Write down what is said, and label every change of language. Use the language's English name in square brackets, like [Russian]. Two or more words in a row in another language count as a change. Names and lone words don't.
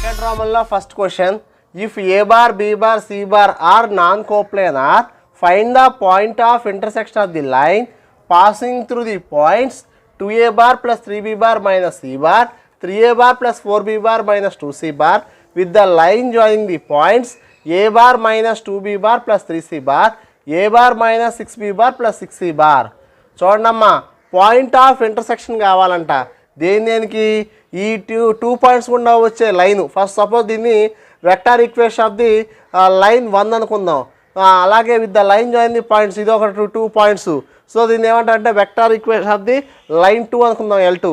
[English] Trigonometry first question. If A bar, B bar, C bar are non-coplanar, find the point of intersection of the line passing through the points 2A bar plus 3B bar minus C bar, 3A bar plus 4B bar minus 2C bar with the line joining the points A bar minus 2B bar plus 3C bar, A bar minus 6B bar plus 6C bar. [Telugu] చూడండమ్మా [English] point of intersection [Telugu] కావాలంట దేనికి ఈ [English] two points [Telugu] గుండా వచ్చే లైన్. [English] first suppose దీన్ని vector equation of the line 1 అనుకుందాం. అలాగే with the line join the points [Telugu] ఇది ఒక [English] 2 పాయింట్స్. సో [Telugu] దీన్ని ఏమంటారంటే [English] vector equation of the line 2 అనుకుందాం L2.